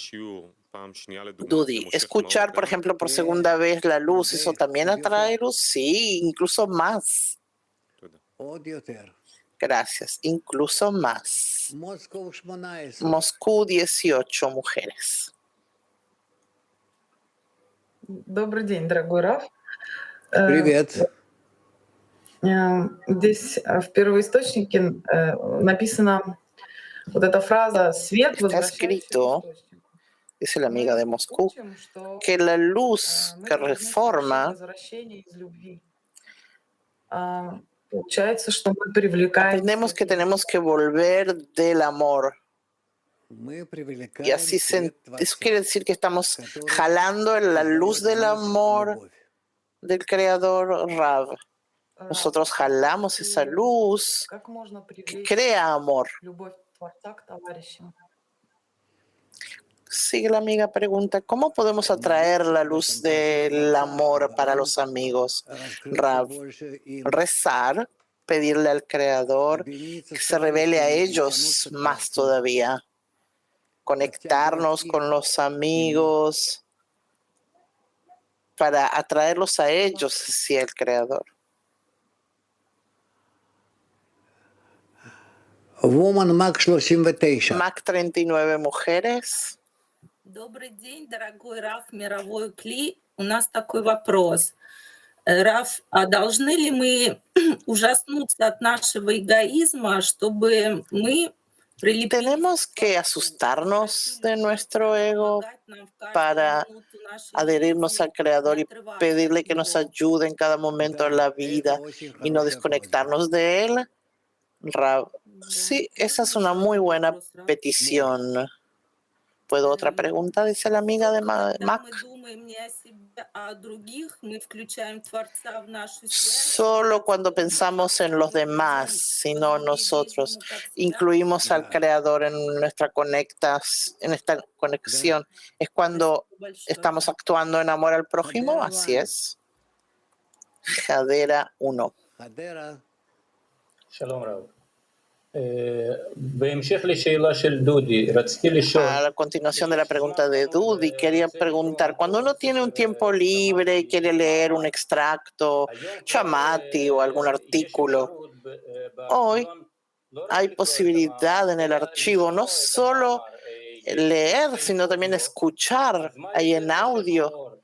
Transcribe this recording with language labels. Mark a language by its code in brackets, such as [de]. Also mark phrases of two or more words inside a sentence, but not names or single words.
[es] Dudi, escuchar, por ejemplo, por segunda vez la luz, ¿eso también atrae luz? Sí, incluso más. Gracias, incluso más. Moscú, 18 mujeres. [ru] Добрый день, дорогой Раф. Привет. Здесь в первоисточнике написана вот эта фраза «свет [es] Está [ru] возвращающий к [es] escrito, [ru] источнику». [es] dice la amiga de Moscú, [ru] Учим, что [es] que la luz [ru] мы [es] que [ru] должны совершить [es] reforma, [ru] возвращение из любви. Получается, что мы привлекаем [es] aprendemos que tenemos que volver del amor. Y así eso quiere decir que estamos jalando la luz del amor del Creador, Rav. Nosotros jalamos esa luz [ru] Как можно [es] que [ru] привлечь [es] crea amor. [ru] любовь Творца к товарищам? [es] Sigue la amiga pregunta, ¿cómo podemos atraer la luz del amor para los amigos? Rav, rezar, pedirle al Creador que se revele a ellos más todavía, conectarnos con los amigos para atraerlos a ellos hacia el Creador. [en] Woman Mac 39. [es] Mac 39 mujeres. [ru] Добрый день, дорогой Раф, мировой Кли. У нас такой вопрос. Раф, а должны ли мы ужаснуться от нашего эгоизма, чтобы мы [es] Tenemos que asustarnos de nuestro ego para adherirnos al Creador y pedirle que nos ayude en cada momento de la vida y no desconectarnos de Él? Rav, sí, esa es una muy buena petición. ¿Puedo otra pregunta? Dice la amiga de Mac. Solo cuando pensamos en los demás, sino nosotros, incluimos al Creador en esta conexión. ¿Es cuando estamos actuando en amor al prójimo? Así es. Jadera 1. Shalom, Rav. A la continuación de la pregunta de Dudi, quería preguntar, cuando uno tiene un tiempo libre y quiere leer un extracto, Shamati o algún artículo, hoy hay posibilidad en el archivo no solo leer, sino también escuchar ahí en audio.